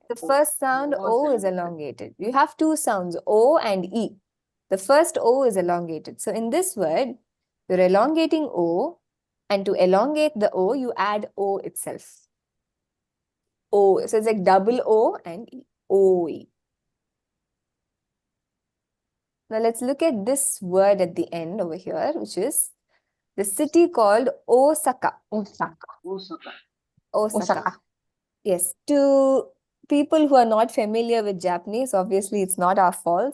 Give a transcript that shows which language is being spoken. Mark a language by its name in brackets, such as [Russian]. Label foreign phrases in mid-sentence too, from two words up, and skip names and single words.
[English] The first sound O is elongated. You have two sounds, O and E. The first O is elongated. So in this word, you're elongating O, and to elongate the O, you add O itself. O. So it's like double O and E. O-E. Now let's look at this word at the end over here, which is the city called Osaka. Osaka. Yes, to people who are not familiar with Japanese, obviously it's not our fault.